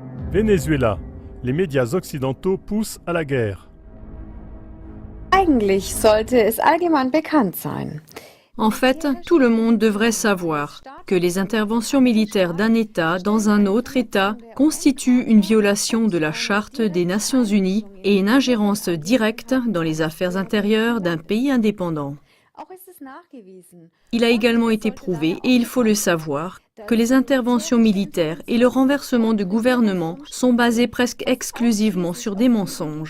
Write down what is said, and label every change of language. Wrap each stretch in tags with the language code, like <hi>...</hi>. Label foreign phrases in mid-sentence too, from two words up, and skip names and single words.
<fr>Venezuela. Les médias occidentaux poussent à la guerre.</fr> <de>Eigentlich sollte es allgemein bekannt sein.</de> <fr>En fait, tout le monde devrait savoir que les interventions militaires d'un État dans un autre État constituent une violation de la Charte des Nations Unies et une ingérence directe dans les affaires intérieures d'un pays indépendant. Il a également été prouvé, et il faut le savoir, que les interventions militaires et le renversement de gouvernement sont basés presque exclusivement sur des mensonges.</fr>